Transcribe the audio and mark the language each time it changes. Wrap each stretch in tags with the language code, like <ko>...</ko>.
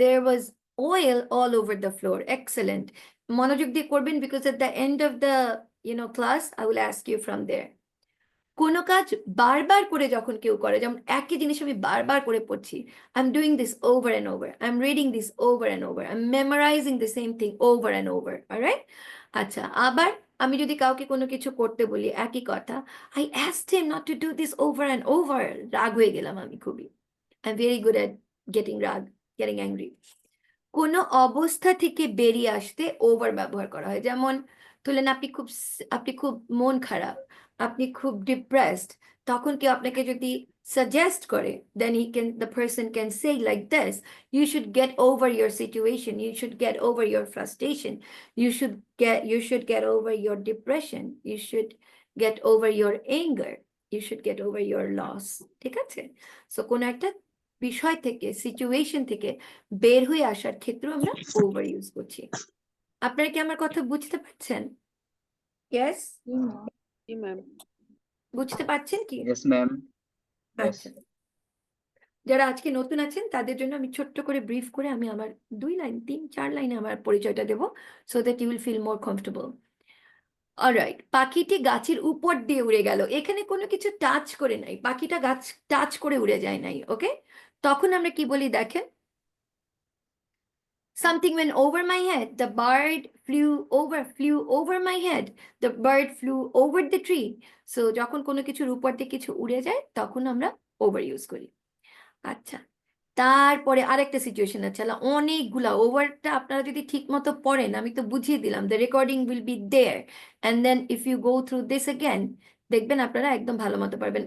<en>There was oil all over the floor. Excellent.</en> <bn>মনোযোগ দিয়ে করবেন,</bn> <en>because at the end of the class I will ask you from there.</en> <bn>কোনো কাজ বারবার করে যখন কেউ করে, যেমন একই জিনিস আমি বারবার করে পড়ছি,</bn> <en>I'm doing this over and over, I'm reading this over and over, I'm memorizing the same thing over and over, alright?</en> <bn>আচ্ছা, আবার আমি যদি কাউকে কোনো কিছু করতে বলি একই কথা,</bn> <en>I asked him not to do this over and over,</en> <bn>রাগ হয়ে গেলাম আমি খুবই,</bn> <en>I'm very good at getting angry।</en> <bn>কোনো অবস্থা থেকে বেরিয়ে আসতে ওভার ব্যবহার করা হয়, যেমন ধরলেন আপনি খুব মন খারাপ, আপনি খুব ডিপ্রেসড, তখন কেউ আপনাকে যদি সাজেস্ট করে,</bn> <en>then the person can say like this, you should get over your situation, you should get over your frustration, you should get over your depression, you should get over your anger, you should get over your loss।</en> <bn>ঠিক আছে? So কোনো একটা বিষয় থেকে, situation থেকে বের হয়ে আসার ক্ষেত্রে আমরা ওভার ইউজ করছি। আপনারা কি আমার কথা বুঝতে পারছেন? ইয়েস, জি ম্যাম। বুঝতে পারছেন কি?</bn> <en>Yes, ma'am. Yes.</en> <bn>আচ্ছা, যারা আজকে নতুন আছেন তাদের জন্য আমি ছোট্ট করে ব্রিফ করে আমি আমার 2 লাইন 3-4 লাইনে আমার পরিচয়টা দেব,</bn> <en>So that you will feel more comfortable.</en> <bn>Alright, পাখিটি গাছের উপর দিয়ে উড়ে গেল, এখানে কোনো কিছু টাচ করে নাই, পাখিটা গাছ টাচ করে উড়ে যায় নাই, ওকে? তখন আমরা কি বলি দেখেন,</bn> <en>something went over my head, the bird flew over my head, the bird flew over the tree।</en> <bn>So যখন কোনো কিছুর উপর দিয়ে কিছু উড়ে যায় তখন আমরা ওভার ইউজ করি। আচ্ছা, তারপরে আরেকটা সিচুয়েশন আছে, অনেকগুলা ওভারটা আপনারা যদি ঠিক মতো পড়েন, আমি তো বুঝিয়ে দিলাম,</bn> <en>the recording will be there, and then if you go through this again,</en> <bn>দেখবেন আপনারা একদম ভালো মতো পারবেন।</bn>